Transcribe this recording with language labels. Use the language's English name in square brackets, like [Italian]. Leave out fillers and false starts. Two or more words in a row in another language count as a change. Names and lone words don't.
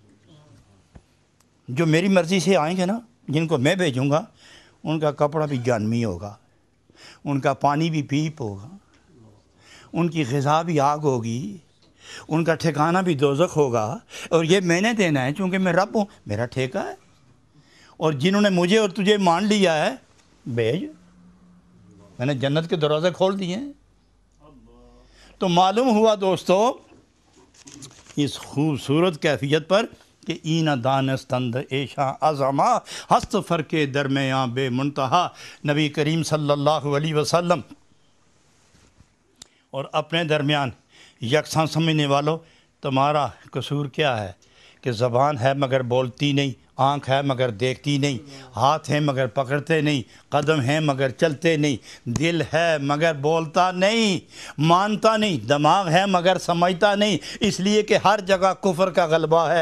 [Urdu] جو میری مرضی سے آئیں گے نا، جن کو میں بھیجوں گا، ان کا کپڑا بھی جہنمی ہوگا، ان کا پانی بھی پیپ ہوگا، ان کی غذا بھی آگ ہوگی، ان کا ٹھکانہ بھی دوزخ ہوگا، اور یہ میں نے دینا ہے چونکہ میں رب ہوں، میرا ٹھیکہ ہے۔ اور جنہوں نے مجھے اور تجھے مان لیا ہے بھیج، میں نے جنت کے دروازے کھول دیے ہیں۔ تو معلوم ہوا دوستو اس خوبصورت کیفیت پر کہ [Persian] این دانستند ایشاں عظمہ ہست فرق درمیاں بے منتہا، [Urdu] نبی کریم [Arabic] صلی اللہ علیہ وسلم [Urdu] اور اپنے درمیان یکساں سمجھنے والوں، تمہارا قصور کیا ہے کہ زبان ہے مگر بولتی نہیں، آنکھ ہے مگر دیکھتی نہیں، ہاتھ ہیں مگر پکڑتے نہیں، قدم ہیں مگر چلتے نہیں، دل ہے مگر بولتا نہیں، مانتا نہیں، دماغ ہے مگر سمجھتا نہیں، اس لیے کہ ہر جگہ کفر کا غلبہ ہے۔